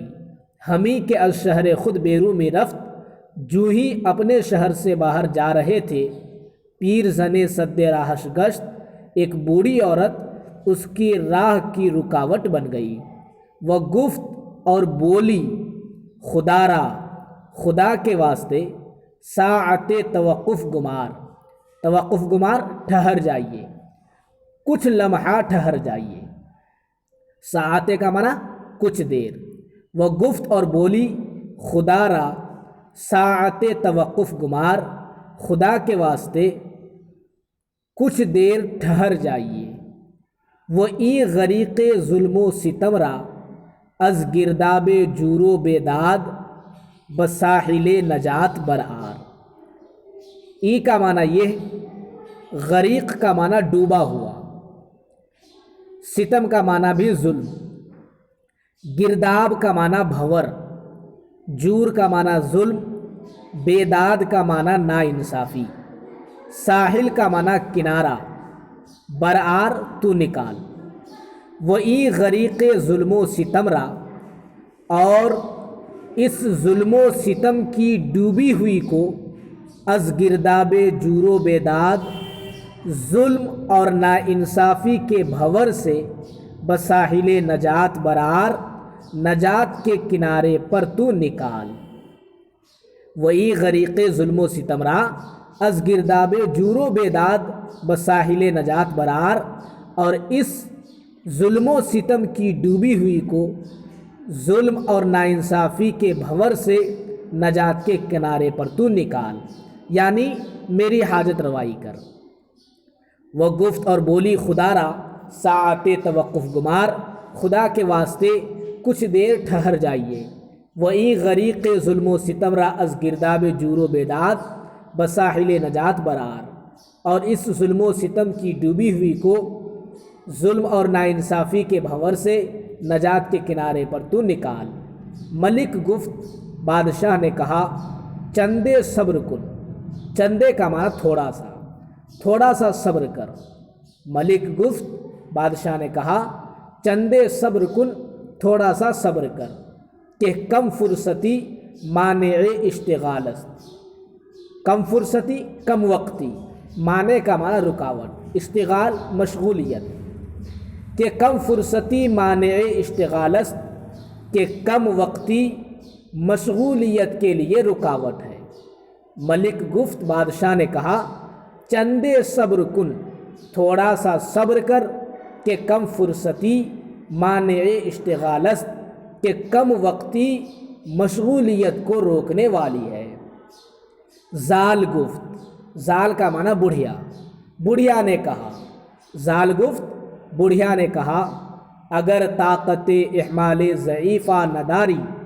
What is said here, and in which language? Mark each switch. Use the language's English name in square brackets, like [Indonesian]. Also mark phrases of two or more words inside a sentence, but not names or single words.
[Persian] ہمی کے از شہر خود بیرو میں رفت، [Urdu] جو ہی اپنے شہر سے باہر جا رہے تھے۔ [Persian] پیر زنے سد راہش گشت، [Urdu] ایک بوڑھی عورت اس کی راہ کی رکاوٹ بن گئی۔ [Persian] وہ گفت [Urdu] اور بولی، [Persian] خدا را، [Urdu] خدا کے واسطے، [Persian] ساعت توقف گمار، توقف گمار [Urdu] ٹھہر جائیے، کچھ لمحہ ٹھہر جائیے۔ ساعت کا معنی کچھ دیر۔ [Persian] وہ گفت [Urdu] اور بولی، [Persian] خدا را، ساعت توقف گمار، [Urdu] خدا کے واسطے کچھ دیر ٹھہر جائیے۔ [Persian] وہ ای غریق ظلم و ستم را، از گرداب جور و بیداد، بساحل نجات برآر۔ [Urdu] ای کا معنی یہ، غریق کا معنی ڈوبا ہوا، ستم کا معنی بھی ظلم، گرداب کا معنی بھنور، جور کا معنی ظلم، بیداد کا معنی ناانصافی، ساحل کا معنی کنارہ، برآر تو نکال۔ [Persian] وہ ای غریق ظلم و ستم را، [Urdu] اور اس ظلم و ستم کی ڈوبی ہوئی کو، [Persian] از گرداب جور و بیداد، [Urdu] ظلم اور ناانصافی کے بھنور سے، [Persian] بساحل نجات برآر، [Urdu] نجات کے کنارے پر تو نکال۔ [Persian] وہی غریق ظلم و ستم را، از گرداب جور و بیداد، بساحل نجات برآر، [Urdu] اور اس ظلم و ستم کی ڈوبی ہوئی کو، ظلم اور ناانصافی کے بھنور سے نجات کے کنارے پر تو نکال، یعنی میری حاجت روائی کر۔ [Persian] وہ گفت [Urdu] اور بولی، [Persian] خدا را، ساعت توقف گمار، [Urdu] خدا کے واسطے کچھ دیر ٹھہر جائیے۔ [Persian] وہی غریق ظلم و ستم را، از گرداب جور و بیداد، بساحل نجات برآر، [Urdu] اور اس ظلم و ستم کی ڈوبی ہوئی کو، ظلم اور ناانصافی کے بھنور سے نجات کے کنارے پر تو نکال۔ [Persian] ملک گفت، [Urdu] بادشاہ نے کہا، [Persian] چندے صبر کن۔ [Urdu] چندے کا معنی تھوڑا سا صبر کر۔ [Persian] ملک گفت، [Urdu] بادشاہ نے کہا، [Persian] چندے صبر کن، [Urdu] تھوڑا سا صبر کر، [Persian] کہ کم فرصتی مانع اشتغال است۔ کم فرصتی [Urdu] کم وقتی، مانع کا معنی رکاوٹ، [Persian] اشتغال مشغولیت، کہ کم فرصتی مانع اشتغال است، [Urdu] کہ کم وقتی مشغولیت کے لیے رکاوٹ ہے۔ [Persian] ملک گفت، [Urdu] بادشاہ نے کہا، [Persian] چندے صبر کن، [Urdu] تھوڑا سا صبر کر، [Persian] کہ کم فرصتی مانع اشتغال است، [Urdu] کہ کم وقتی مشغولیت کو روکنے والی ہے۔ [Persian] زال گفت، [Urdu] زال کا معنی بڑھیا، بڑھیا نے کہا۔ [Persian] زال گفت، [Urdu] بڑھیا نے کہا، [Persian] اگر طاقت احمال ضعیفہ نداری۔